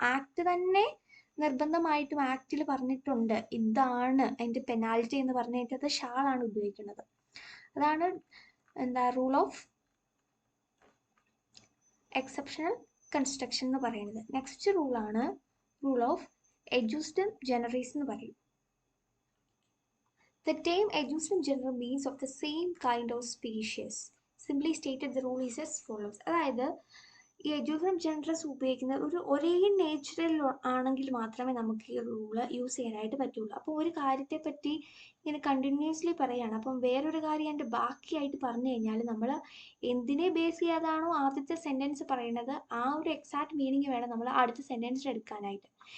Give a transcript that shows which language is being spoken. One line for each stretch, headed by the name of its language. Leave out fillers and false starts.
Malayalam: Act തന്നെ നിർബന്ധമായിട്ടും ആക്റ്റിൽ പറഞ്ഞിട്ടുണ്ട് ഇതാണ് അതിൻ്റെ പെനാൽറ്റി എന്ന് പറഞ്ഞിട്ട് അത് ഷാളാണ് ഉപയോഗിക്കുന്നത്. അതാണ് റൂൾ ഓഫ് എക്സെപ്ഷണൽ കൺസ്ട്രക്ഷൻ എന്ന് പറയുന്നത്. നെക്സ്റ്റ് റൂളാണ് റൂൾ ഓഫ് എഡ്യൂസ്ഡം ജനറീസ് എന്ന് പറയും.
English: The term adjustum generis means of the same kind of species. Simply stated, the rule is as follows.
Malayalam: അതായത് ഈ എഡ്യൂസ്ഡം ജനറസ് ഉപയോഗിക്കുന്നത് ഒരേ നേച്ചറിൽ ആണെങ്കിൽ മാത്രമേ നമുക്ക് ഈ റൂള് യൂസ് ചെയ്യാനായിട്ട് പറ്റുള്ളൂ. അപ്പോൾ ഒരു കാര്യത്തെ പറ്റി ഇങ്ങനെ കണ്ടിന്യൂസ്ലി പറയുകയാണ്, അപ്പം വേറൊരു കാര്യം അതിൻ്റെ ബാക്കിയായിട്ട് പറഞ്ഞു കഴിഞ്ഞാൽ നമ്മൾ എന്തിനെ ബേസ് ചെയ്യാതാണോ ആദ്യത്തെ സെൻറ്റൻസ് പറയുന്നത് ആ ഒരു എക്സാക്ട് മീനിങ് വേണം നമ്മൾ അടുത്ത സെൻറ്റൻസിൽ എടുക്കാനായിട്ട്.